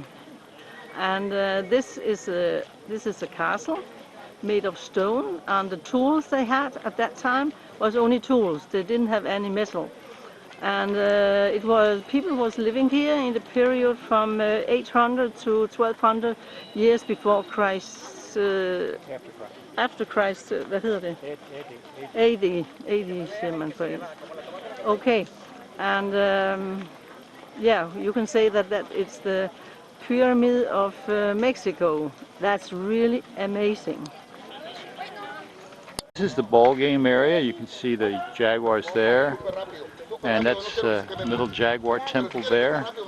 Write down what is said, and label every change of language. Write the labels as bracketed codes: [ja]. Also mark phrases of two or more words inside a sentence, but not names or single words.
[en] And this is a castle made of stone, and the tools they had at that time was only tools. They didn't have any metal. And people was living here in the period from 800 to 1200 years before Christ. After Christ, [da] hvad hedder det? AD siger man på det. [en] Okay, and yeah, you can say that it's the Pyramid of Mexico. That's really amazing. This is the ball game area. You can see the jaguars there, and that's a little jaguar temple there.